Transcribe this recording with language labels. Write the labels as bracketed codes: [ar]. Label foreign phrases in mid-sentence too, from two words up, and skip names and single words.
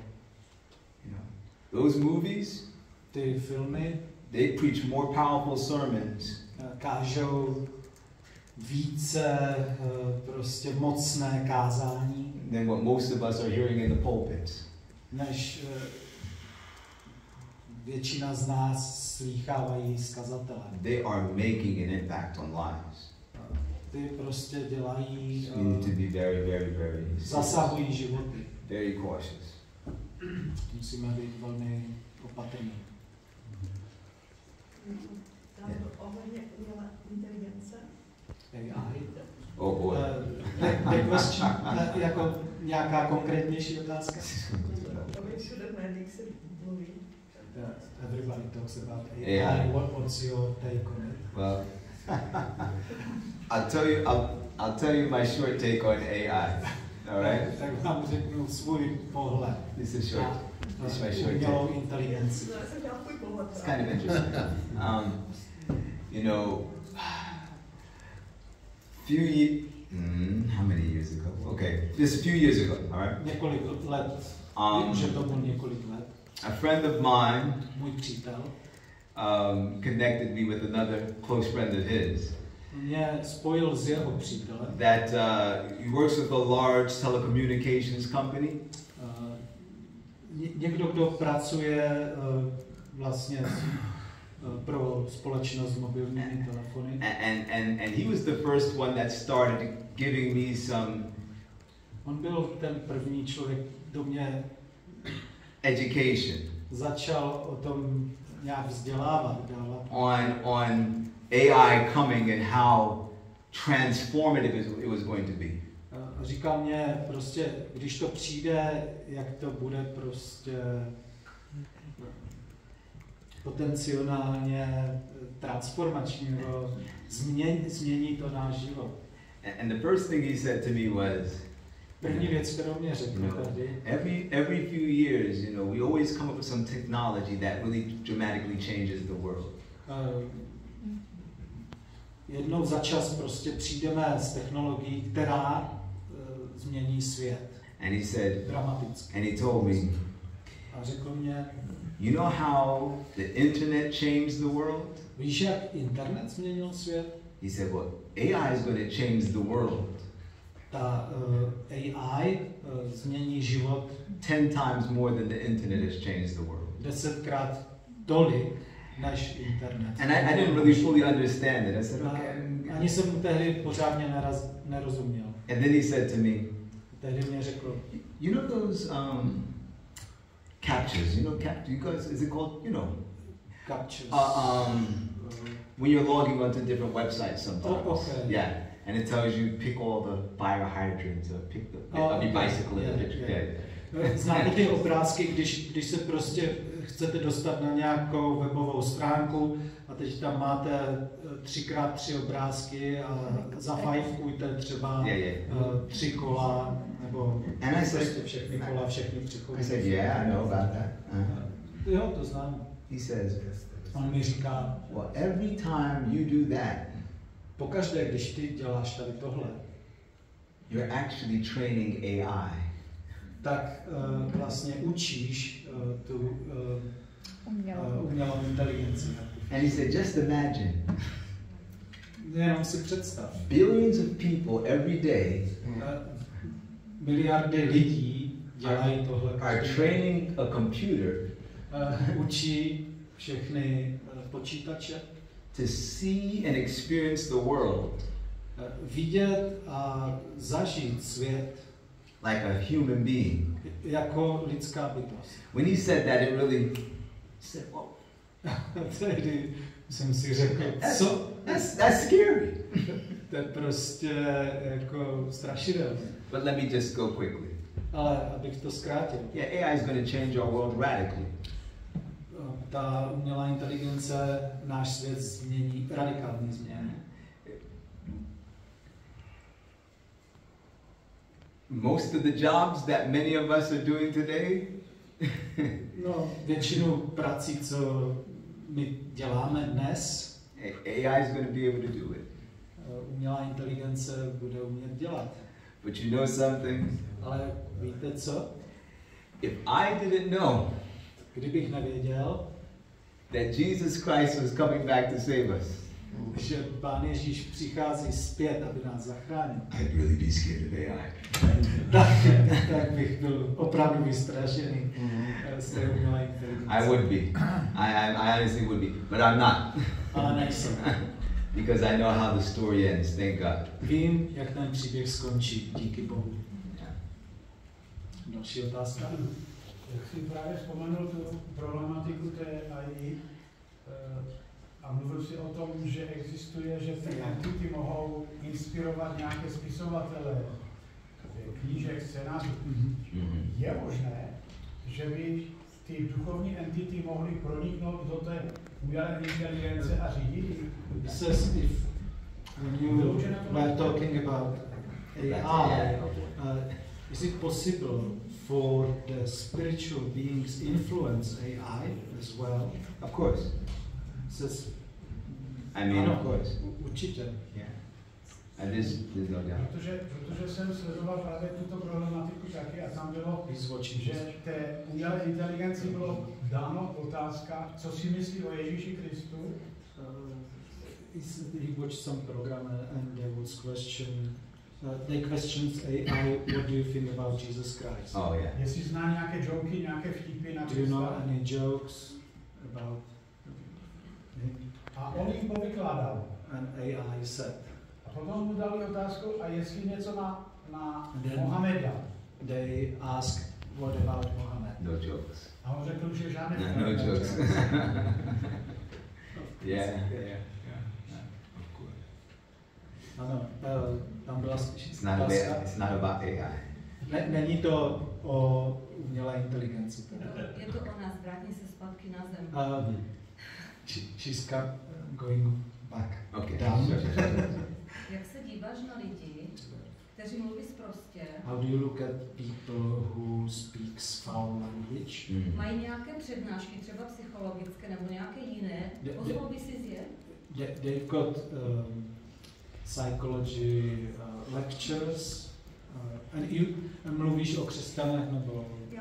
[en] You know, those movies, [cs] ty filmy, [en] they preach more powerful sermons. [cs] Kážou více prostě mocné kázání. [en] Than what most of us are hearing in the pulpits. [cs] Než většina z nás slýchávají z kazatele. [en] They are making an impact on lives. [cs] Ty prostě dělají, [en] we need to be very [cs] zasahují životy. [en] Very cautious. [cs] Musíme být velmi opatrní. Ohledně umělé inteligence. AI. [en] Oh boy. [cs] Jako nějaká konkrétnější otázka? Všude v médiích se mluví. [en] Everybody talks about AI. What's your take on it? Well, I'll tell you my short take on AI. All right? [cs] Tak vám řeknu svůj pohled. [en] This is short. This is my short [cs] umělou [en] take. [cs] inteligenci. [en] It's kind of interesting. You know, how many years ago? Okay, just a few years ago. All right. [cs] Několik let. Už je tomu několik let. [en] A friend of mine, [cs] můj přítel, [en] connected me with another close friend of his. [cs] Mě spojil s jeho přítelem. [en] That he works with a large telecommunications company. [cs] Někdo, kdo pracuje vlastně pro společnost s mobilními telefony. [en] And he was the first one that started giving me some. [cs] On byl ten první člověk, kdo mě [en] education. [cs] Začal o tom nějak vzdělávat, dávat. [en] On AI coming and how transformative it was going to be. [cs] Říkal mě prostě, když to přijde, jak to bude prostě potenciálně transformační, nebo změní to náš život. [en] And the first thing he said to me was, [cs] první věc, kterou mě řekl tady, [en] every few years, you know, we always come up with some technology that really dramatically changes the world. [cs] Jednou za čas prostě přijdeme s technologií, která změní svět. [en] And he said, [cs] dramaticky. [en] And he told me, [cs] A řekl mě, [en] you know how the internet changed the world? [cs] víš, jak internet změnil svět? [en] He said, well, AI is going to change the world. [cs] Ta AI změní život [en] 10 times more than the internet has changed the world. [cs] 10krát tolik než internet. [en] And I didn't really fully understand it. I said, okay. [cs] Ani jsem mu tehdy pořádně nerozuměl. [en] And then he said to me, [cs] Tehdy mě řekl, [en] you know those captures, you know, you guys, is it called, you know, captures. when you're logging onto different websites sometimes. Oh, okay. Yeah. And it tells you pick all the fire hydrants or pick the of your bicycle in the picture. Yeah. [cs] Znáte ty obrázky, když se prostě chcete dostat na nějakou webovou stránku a teď tam máte 3x3 obrázky a zafajfkujte třeba 3 kola nebo prostě všechny kola, všechny přechody. [en] I said, yeah, I know about that. [cs] Jo, to znám. [en] He says, [cs] On mi říká, [en] well, every time you do that, [cs] pokaždé, když ty děláš tady tohle, [en] you're actually training AI. [cs] tak vlastně učíš tu umělou inteligenci. [en] And he said, just imagine. [cs] Jenom si představ. [en] Billions of people every day [cs] miliardy lidí dělají tohle. [en] Are training a computer [cs] Učí všechny počítače [en] to see and experience the world [cs] vidět a zažít svět [en] like a human being. [cs] jako lidská bytost. [en] When he said that, it really said, "Whoa, [cs] Tehdy jsem si řekl, co? [en] that's scary." [cs] To je prostě jako strašidelné. [en] But let me just go quickly. [cs] Ale abych to zkrátil. [en] Yeah, AI is going to change our world radically. [cs] Ta umělá inteligence náš svět změní, radikálně změní. [en] Most of the jobs that many of us are doing today, [cs] No, většinu prací, co my děláme dnes, [en] AI is going to be able to do it. [cs] Umělá inteligence bude umět dělat. [en] But you know something? [cs] Ale víte co? [en] If I didn't know [cs] Kdybych nevěděl, [en] that Jesus Christ was coming back to save us, [cs] že Pán Ježíš přichází zpět, aby nás zachránil, [en] I'd really be scared of AI. [cs] tak bych byl opravdu vystrašený z té umělé inteligence. [en] I would be. I honestly would be. But I'm not. [cs] Ale nejsem. [en] Because I know how the story ends, thank God. [cs] Vím, jak ten příběh skončí, díky Bohu. [en] Yeah. [cs] Další otázka. Jak jsi právě vzpomenul tu problematiku té AI a mluvil si o tom, že existuje, že ty entity mohou inspirovat nějaké spisovatele, knížek, scénářů. Je možné, že by ty duchovní entity mohly proniknout do té umělé inteligence a řídit? [en] It says if when you were talking about AI, is it possible for the spiritual beings influence AI as well? Of course. It says, I mean, of course. [cs] Určitě. [en] Yeah. And there's no doubt. [cs] Protože jsem sledoval právě tuto problematiku taky a tam bylo, že té umělé inteligenci bylo dáno otázka, co si myslí o Ježíši Kristu. [en] He watched some program and they would question. They questions AI, what do you think about Jesus Christ? Oh yeah. [cs] Jestli zná nějaké joky, nějaké vtipy na [en] Do you know any jokes about him? [cs] A on jim povykládal. [en] And AI said. [cs] A potom mu dali otázku, a jestli něco na Mohameda. [en] They asked, what about Mohammed? No jokes. [cs] A on řekl, že žádné [en] No jokes. Yeah. Of course. [cs] Ano, tam byla [en] It's not about AI. [cs] Není to o umělé inteligenci. Je to o nás, vrátí se zpátky na zem. [en] She's going back. Okay. Down. [cs] Jak se díváš na lidi, kteří mluví sprostě? [en] How do you look at people who speaks foul language? [cs] Mají nějaké přednášky, třeba psychologické nebo nějaké jiné? Pozval by si je? [en] They've got psychology lectures. [cs] And mluvíš o křesťanech nebo?